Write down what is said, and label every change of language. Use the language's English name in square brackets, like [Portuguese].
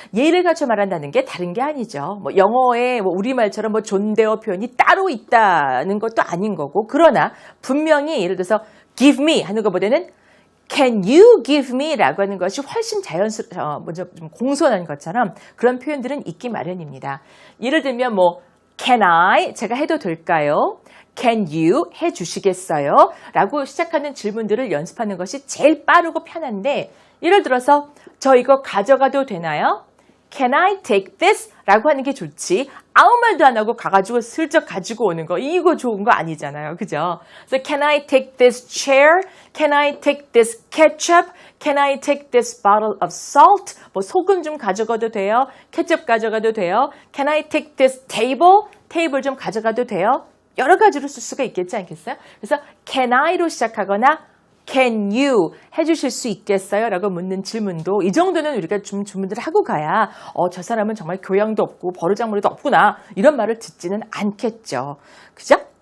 [Korean] 예의를 갖추어 말한다는 게 다른 게 아니죠. 뭐 영어에 뭐 우리말처럼 뭐 존대어 표현이 따로 있다는 것도 아닌 거고 그러나 분명히 예를 들어서 give me 하는 것보다는 can you give me 라고 하는 것이 훨씬 먼저 좀 공손한 것처럼 그런 표현들은 있기 마련입니다. 예를 들면 뭐 [English] can I [Korean] 제가 해도 될까요? Can you 해주시겠어요? 라고 시작하는 질문들을 연습하는 것이 제일 빠르고 편한데 예를 들어서 저 이거 가져가도 되나요? [English] Can I take this? [Korean] 라고 하는 게 좋지 아무 말도 안 하고 가가지고 슬쩍 가지고 오는 거 이거 좋은 거 아니잖아요. 그죠? So can I take this chair? Can I take this ketchup? [English] Can I take this bottle of salt? [Korean] 뭐 소금 좀 가져가도 돼요? 케첩 가져가도 돼요? [English] Can I take this table? [Korean] 테이블 좀 가져가도 돼요? 여러 가지로 쓸 수가 있겠지 않겠어요? 그래서 [English] can I [Korean] 로 시작하거나 [English] can you [Korean] 해주실 수 있겠어요? 라고 묻는 질문도 이 정도는 우리가 좀 주문들을 하고 가야 저 사람은 정말 교양도 없고 버르장머리도 없구나 이런 말을 듣지는 않겠죠. 그죠?